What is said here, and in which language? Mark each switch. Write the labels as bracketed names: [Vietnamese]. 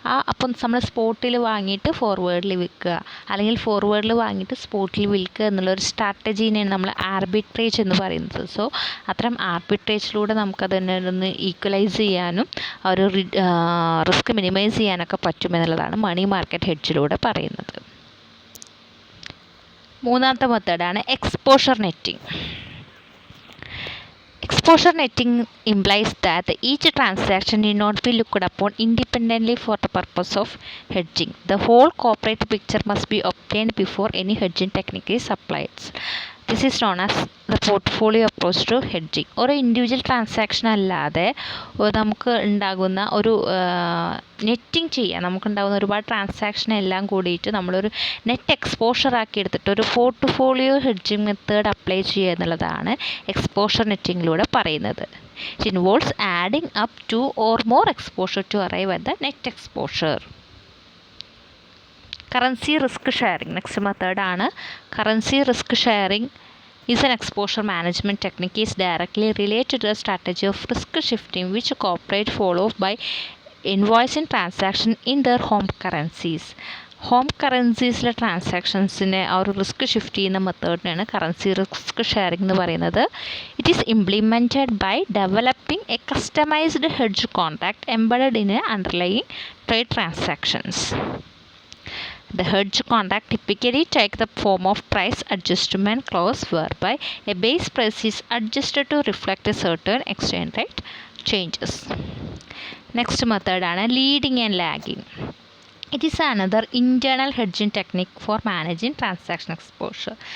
[Malayalam] അപ്പം നമ്മൾ സ്പോട്ടിൽ വാങ്ങിയിട്ട് ഫോർവേഡിൽ വിൽക്കുക, അല്ലെങ്കിൽ ഫോർവേഡിൽ വാങ്ങിയിട്ട് സ്പോട്ടിൽ വിൽക്കുക എന്നുള്ളൊരു സ്ട്രാറ്റജീനെയാണ് നമ്മൾ ആർബിട്രേജ് എന്ന് പറയുന്നത്. സോ അത്തരം ആർബിട്രേജിലൂടെ നമുക്കതിനെ ഒന്ന് ഈക്വലൈസ് ചെയ്യാനും ഒരു റിസ്ക് മിനിമൈസ് ചെയ്യാനൊക്കെ പറ്റുമെന്നുള്ളതാണ് മണി മാർക്കറ്റ് ഹെഡ്ജിലൂടെ പറയുന്നത്. മൂന്നാമത്തെ മെത്തേഡാണ് exposure netting. [English] Exposure netting implies that each transaction need not be looked upon independently for the purpose of hedging. The whole corporate picture must be obtained before any hedging technique is applied. This is known as the portfolio approach to hedging. [Malayalam] ഒരു individual transaction അല്ലാതെ നമുക്ക് ഉണ്ടാകുന്ന ഒരു netting ചെയ്യാൻ, നമുക്കുണ്ടാകുന്ന ഒരുപാട് transaction എല്ലാം കൂടിയിട്ട് നമ്മളൊരു നെറ്റ് എക്സ്പോഷർ ആക്കി എടുത്തിട്ട് ഒരു പോർട്ട്ഫോളിയോ ഹെഡ്ജിങ് മെത്തേഡ് അപ്ലൈ ചെയ്യുക എന്നുള്ളതാണ് എക്സ്പോഷർ നെറ്റിങ്ങിലൂടെ പറയുന്നത്. [English] It involves adding up two or more exposure to arrive at the net exposure. [Malayalam] Currency risk sharing next മെത്തേഡാണ്. [English] Currency risk sharing is an exposure management technique is directly related to the strategy of risk shifting which corporate follow by invoicing transaction in their home currencies. [Malayalam] Home കറൻസീസിലെ ട്രാൻസാക്ഷൻസിനെ ആ ഒരു risk shift ചെയ്യുന്ന മെത്തേഡിനാണ് currency risk sharing എന്ന് പറയുന്നത്. [English] It is implemented by developing a customised hedge contract embedded in a underlying trade transactions. The hedge contract typically take the form of price adjustment clause whereby a base price is adjusted to reflect a certain exchange rate changes. Next method [Malayalam] ആണ് [English] leading and lagging. It is another internal hedging technique for managing transaction exposure.